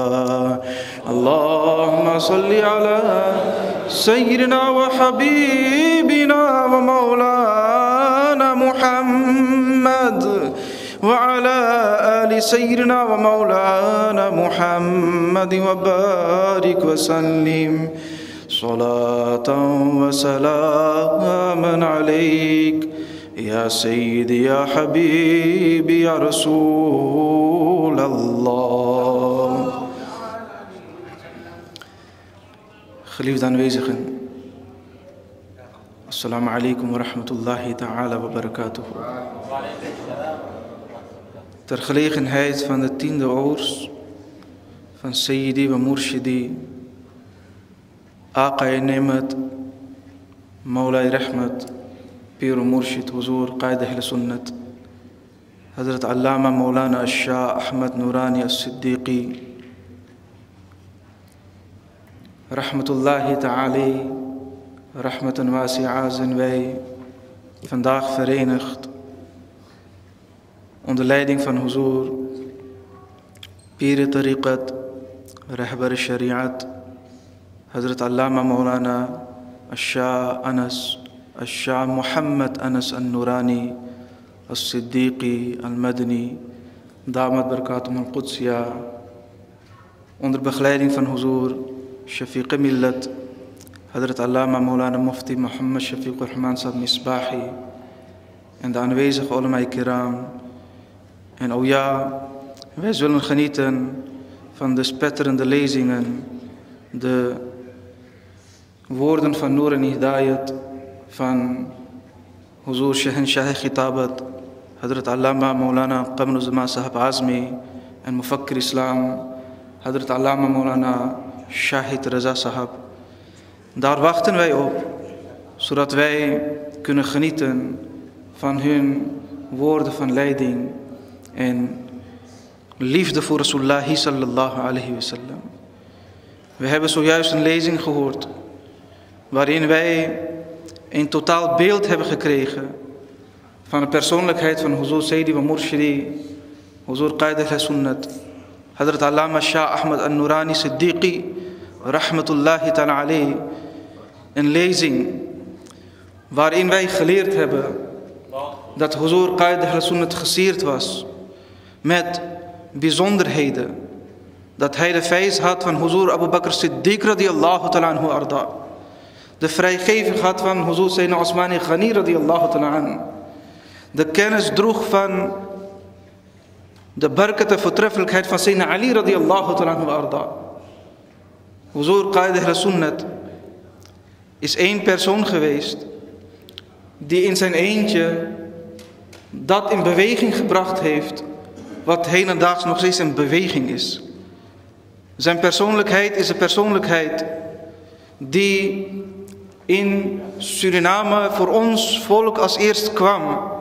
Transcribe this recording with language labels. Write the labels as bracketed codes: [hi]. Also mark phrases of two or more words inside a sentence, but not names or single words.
[ar] اللهم صل على سيدنا وحبيبنا ومولانا محمد وعلى آل سيدنا ومولانا محمد وبارك وسلم صلاة وسلاما عليك يا سيدي يا حبيبي يا رسول الله. [nl] Geliefde aanwezigen, [ar] السلام عليكم ورحمة الله تعالى وبركاته. [nl] Ter gelegenheid van de 10e oors van Sayyidi wa Murshidi Aqai Nemat Maulai Rahmat Pir Murshid Huzur Qaid Ahl Sunnat Hazrat Allama Maulana Shah Ahmad Noorani As-Siddiqi [ar] رحمه الله تعالى، رحمة واسعة, [nl] zijn wij vandaag verenigd onder leiding van Huzur, Pir Tariqat, Rahbar Shariat, Hazrat Allama Maulana Shah Anas, Shah Muhammad Anas An-Noorani, As-Siddiqi Al-Madani, Damat Barakatum Al-Qudsiyah, onder begeleiding van Huzur, Shafiq Millat, Hadrat Allama Maulana Mufti Muhammad Shafiqur Rahman Sahib Misbahi en de aanwezige [ar] علماء كرام. [nl] En o ja, wij zullen genieten van de spetterende lezingen, de woorden van Noor en Hidayat van Huzur Shahenshah Khitabat, Hadrat Allama Maulana Qamaruzzaman Sahib Azmi en Mufakkir Islam, Hadrat Allama Maulana Shahid Raza Sahib. Daar wachten wij op, zodat wij kunnen genieten van hun woorden van leiding en liefde voor Rasulullah [ar] صلى الله عليه وسلم. [nl] We hebben zojuist een lezing gehoord waarin wij een totaal beeld hebben gekregen van de persoonlijkheid van Huzur Sayyidi wa Murshidi, Huzur Qaid al-Sunnat, Hadrat Allama Shah Ahmad al-Nurani Siddiqi, [ar] رحمة الله تعالى عليه. [nl] Een lezing waarin wij geleerd hebben dat Huzur Qaid al-Sunnat gesierd was met bijzonderheden. Dat hij de feiz had van Huzur Abu Bakr Siddiq [ar] رضي الله تعالى عنه أرضاه. [nl] De vrijgeving had van Huzur Sayyidina Osmani Ghani [ar] رضي الله تعالى عنه. [nl] De kennis droeg van de barakat en voortreffelijkheid van Sayyidina Ali [ar] رضي الله تعالى عنه أرضاه. [nl] Huzur Qaid al-Sunnat is één persoon geweest die in zijn eentje dat in beweging gebracht heeft wat hedendaags nog steeds in beweging is. Zijn persoonlijkheid is een persoonlijkheid die in Suriname voor ons volk als eerst kwam.